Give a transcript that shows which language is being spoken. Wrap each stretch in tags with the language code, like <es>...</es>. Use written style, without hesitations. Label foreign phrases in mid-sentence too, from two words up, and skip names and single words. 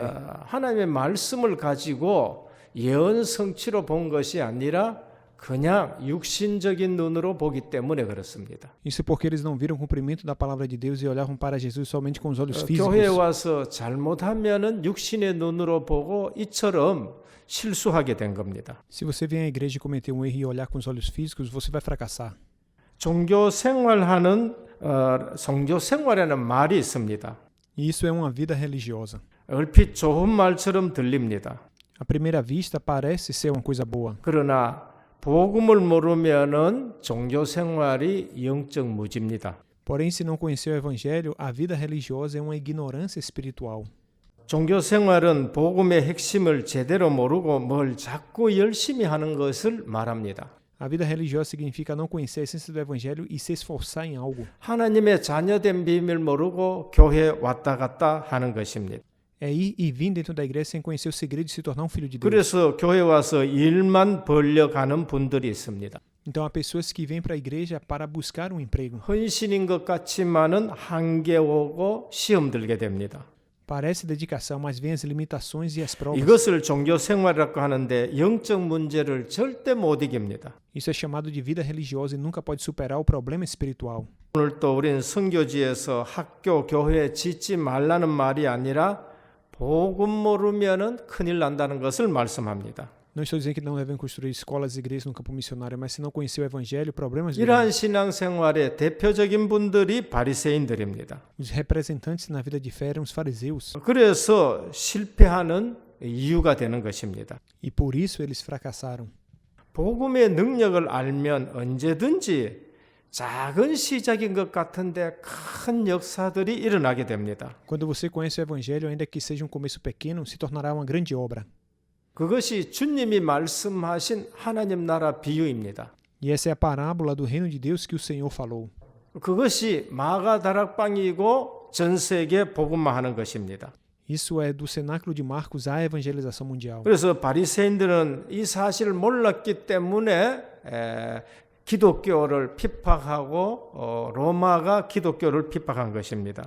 <ko>하나님의 말씀을 가지고 예언 성취로 본 것이 아니라 그냥 육신적인 눈으로 보기 때문에 그렇습니다.</ko> <pt>Isso porque eles não viram o cumprimento da palavra de Deus e olhavam para Jesus somente com os olhos físicos.</pt> <ko>교회에 와서 잘못하면은 육신의 눈으로 보고 이처럼 실수하게 된 겁니다.</ko> <pt>Se você vier à igreja e cometer um erro e olhar com os olhos físicos, você vai fracassar.</pt> <ko>종교 생활하는 종교 생활에는 말이 있습니다.</ko> <pt>E isso é uma vida religiosa.</pt> <ko>얼핏 좋은 말처럼 들립니다.</ko> <pt>À primeira vista parece ser uma coisa boa.</pt> <ko>그러나 복음을 모르면은 종교 생활이 영적 무지입니다.</ko> <pt>Porém, se não conhecer o Evangelho, a vida religiosa é uma ignorância espiritual.</pt> <ko>종교 생활은 복음의 핵심을 제대로 모르고 뭘 자꾸 열심히 하는 것을 말합니다.</ko> <pt>A vida religiosa significa não conhecer a essência do Evangelho e se esforçar em algo.</pt> <ko>하나님의 자녀된 비밀 모르고 교회 왔다 갔다 하는 것입니다.</ko> <pt>É ir e vir dentro da igreja sem conhecer o segredo de se tornar um filho de Deus.</pt> <ko>그래서 교회 와서 일만 벌려가는 분들이 있습니다.</ko> <pt>Então há pessoas que vêm para a igreja para buscar um emprego.</pt> <ko>헌신인 것 같지만은 한계 오고 시험 들게 됩니다.</ko> <pt>Parece dedicação, mas vem as limitações e as provas.</pt> <ko>이것을 종교 생활이라고 하는데 영적 문제를 절대 못 이깁니다.</ko> <pt>Isso é chamado de vida religiosa e nunca pode superar o problema espiritual.</pt> <ko>오늘 또 우리는 선교지에서 학교, 교회 짓지 말라는 말이 아니라 복음 모르면은 큰일 난다는 것을 말씀합니다.</ko> <pt>Não estou dizendo que não devem construir escolas e igrejas no campo missionário, mas se não conhecer o Evangelho, problemas virão.</pt> <ko>이러한 신앙생활의 대표적인 분들이 바리새인들입니다.</ko> <pt>Os representantes na vida de fé eram os fariseus.</pt> <ko>그래서 실패하는 이유가 되는 것입니다.</ko> <pt>E por isso eles fracassaram.</pt> <ko>복음의 능력을 알면 언제든지 작은 시작인 것 같은데 큰 역사들이 일어나게 됩니다.</ko> <pt>Quando você conhece o Evangelho, ainda que seja um começo pequeno, se tornará uma grande obra.</pt> <ko>그것이 주님이 말씀하신 하나님 나라 비유입니다.</ko> <pt>E essa é a parábola do reino de Deus que o Senhor falou.</pt> <ko>그것이 마가 다락방이고 전 세계 복음화하는 것입니다.</ko> <pt>Isso é do cenáculo de Marcos à evangelização mundial.</pt> <ko>그래서 바리새인들은 이 사실을 몰랐기 때문에 기독교를 핍박하고 로마가 기독교를 핍박한 것입니다.</ko>